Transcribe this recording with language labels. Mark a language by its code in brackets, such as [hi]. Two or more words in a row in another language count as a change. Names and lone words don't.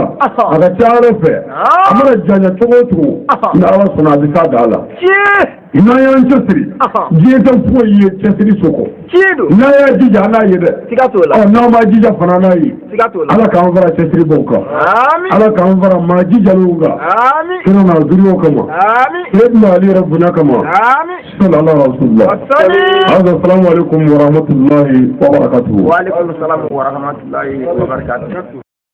[bm] a ka ca Ala fɛ a mana janya cogo o cogo ni Ala sɔnna a bɛ taa da la n'an y'an cɛsiri diɲɛ tɛ foyi ye cɛsiri soko n'an y'a jija an n'a ye dɛ n'an m'a jija fana n'a ye Ala k'an fara cɛsiri bɔ kan Ala k'an fara maa jijalenw kan kira n'a zuriyo kama Seydina Ali yɛrɛ bonya kama [ar] صلى الله عليه وسلم السلام عليكم ورحمة الله وبركاته. وعليكم السلام ورحمة الله وبركاته.